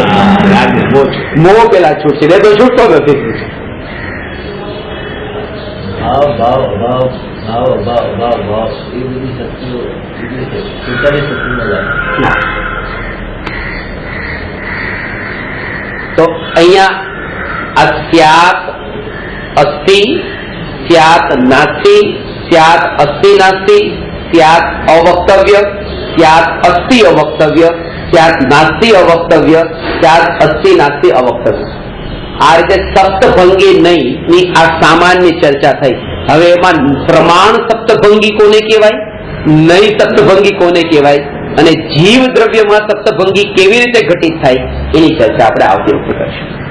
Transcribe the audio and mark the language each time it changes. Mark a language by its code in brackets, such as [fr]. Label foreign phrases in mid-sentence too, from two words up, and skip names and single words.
[gu] મોહ પેલા છૂટશે ને તો છૂટતો નથી. ભાવ એ બધી શક્તિઓ પોતાની શક્તિમાં લાગે. તો અહીંયા [sa] अस्यात् अस्ति स्यात् नास्ति स्यात् अस्ति नास्ति स्यात् अवक्तव्य स्यात् अस्ति अवक्तव्य स्यात् नास्ति अवक्तव्य स्यात् अस्ति नास्ति अवक्तव्य. [gu] આ રીતે સપ્તભંગી નહીં ની આ સામાન્ય ચર્ચા થઈ. હવે એમાં પ્રમાણ સપ્તભંગી કોને કહેવાય, નહીં સપ્તભંગી કોને કહેવાય અને જીવ દ્રવ્યમાં સપ્તભંગી કેવી રીતે ઘટિત થાય એની ચર્ચા આપણે આવતી વખતે કરીશું.